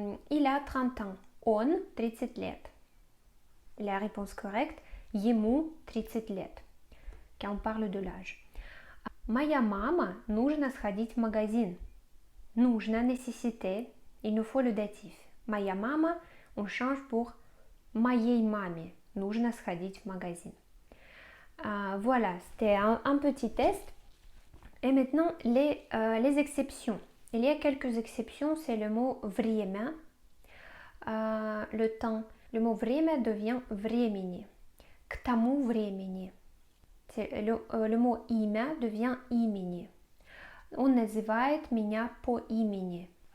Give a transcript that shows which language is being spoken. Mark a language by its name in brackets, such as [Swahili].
[French] Il a 30 ans. [Russian] Он 30 лет. [French] La réponse correcte. [Russian] Ему 30 лет, [French] quand on parle de l'âge. [Russian] Моя мама, нужно сходить в магазин. [French] Нужно, nécessité, il nous faut le datif. [Russian] Моя мама, [French] on change pour [Russian] моей маме. Нужно сходить в магазин. [French] Voilà, c'était un petit test. Et maintenant, les exceptions. Il y a quelques exceptions, c'est le mot время, le temps. Le mot время devient времени. [Russian] К тому времени. [French] Le mot имя devient имени. [Russian] Он называет меня по имени.